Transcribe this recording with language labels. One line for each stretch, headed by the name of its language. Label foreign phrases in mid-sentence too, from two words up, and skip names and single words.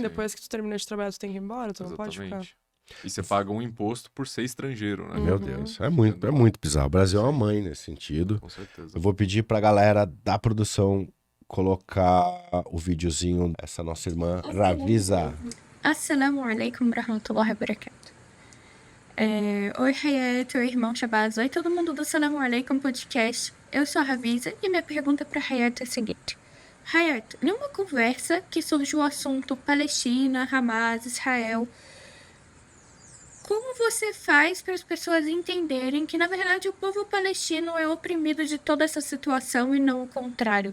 Portuguese: depois que tu termina de trabalhar, tu tem que ir embora, tu não pode ficar. Exatamente. E você paga um imposto por ser estrangeiro, né? Meu Deus, é muito bizarro. O Brasil é uma mãe nesse sentido. Com certeza. Eu vou pedir pra galera da produção colocar o videozinho dessa nossa irmã Ravisa.
Arabic: السلام عليكم ورحمة الله وبركاته.
Portuguese: Oi, Hayat, oi, irmão Shabazz, oi, todo mundo do Assalamu alaikum podcast. Eu sou a Ravisa e minha pergunta para Hayat é a seguinte. Hayat, em uma conversa que surgiu o assunto Palestina, Hamas, Israel, como você faz para as pessoas entenderem que, na verdade, o povo palestino é oprimido de toda essa situação e não o contrário?